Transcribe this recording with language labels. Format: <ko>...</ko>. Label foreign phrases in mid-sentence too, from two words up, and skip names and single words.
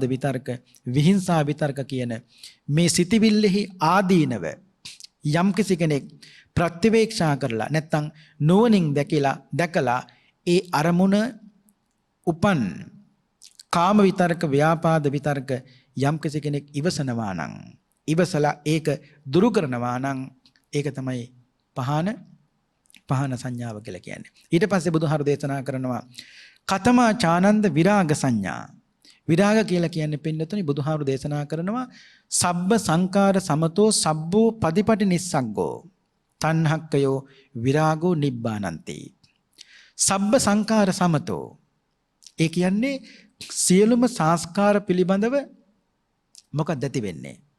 <si>විතර්ක, විහිංසා විතර්ක කියන මේ සිටිවිල්ලෙහි ආදීනව යම් කිසි කෙනෙක් ප්‍රතිවේක්ෂා කරලා නැත්නම් නුවණින් දැකලා ඒ අරමුණ උපන් කාම විතර්ක, ව්‍යාපාද විතර්ක යම් කිසි කෙනෙක් ඉවසනවා නම්, ඉවසලා ඒක දුරු කරනවා නම් ඒක තමයි පහන සංඥාව කියලා කියන්නේ. ඊට පස්සේ බුදුහාරු දේශනා කරනවා</si> <pi>කතමා චානන්ද විරාග සංඥා.</pi> <si>විරාග කියලා කියන්නේ පින්නතුනි බුදුහාරු දේශනා කරනවා</si> <pi>සබ්බ සංකාර සමතෝ සබ්බෝ පදිපටි නිස්සග්ගෝ තණ්හක්කයෝ විරාගෝ නිබ්බානන්ති. සබ්බ සංකාර සමතෝ</pi> <si>ඒ කියන්නේ සියලුම සංස්කාර පිළිබඳව මොකක්ද ඇති වෙන්නේ?</si>